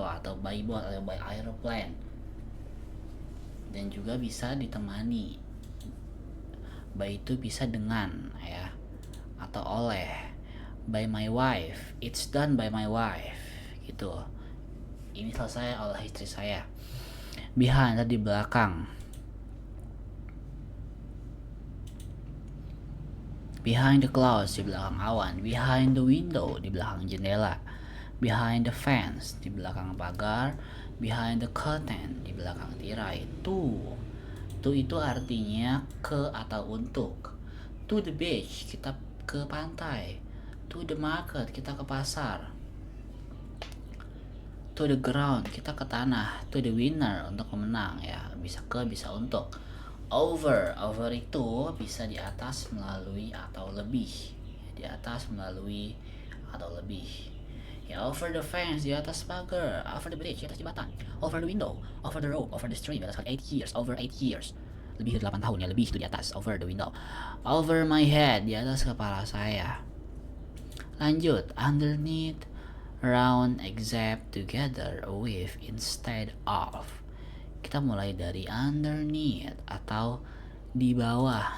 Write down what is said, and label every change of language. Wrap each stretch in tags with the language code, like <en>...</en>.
<id>Atau</id> <en>by boat atau by aeroplane.</en> <id>Dan juga bisa ditemani. By itu bisa dengan, ya, atau oleh.</id> <en>By my wife, it's done by my wife gitu.</en> <id>Ini selesai oleh istri saya. Behind, di belakang.</id> <en>Behind the clouds,</en> <id>di belakang awan.</id> <en>Behind the window,</en> <id>di belakang jendela.</id> <en>Behind the fence,</en> <id>di belakang pagar.</id> <en>Behind the curtain,</en> <id>di belakang tirai. To itu artinya ke atau untuk.</id> <en>To the beach,</en> <id>kita ke pantai.</id> <en>To the market,</en> <id>kita ke pasar.</id> <en>To the ground,</en> <id>kita ke tanah.</id> <en>To the winner,</en> <id>untuk pemenang, ya. Bisa ke, bisa untuk. Over itu bisa di atas, melalui, atau lebih. Di atas, melalui, atau lebih.</id> <en>Ya, over the fence,</en> <id>di atas pagar.</id> <en>Over the bridge,</en> <id>di atas jembatan.</id> <en>Over the window, over the rope, over the stream,</en> <id>di atas</id> <en>8 years, over 8 years.</en> <id>Lebih dari 8 tahun, ya, lebih itu di atas.</id> <en>Over the window. Over my head,</en> <id>di atas kepala saya. Lanjut,</id> <en>underneath, round, except, together, with, instead of.</en> <id>Kita mulai dari underneath atau di bawah.</id>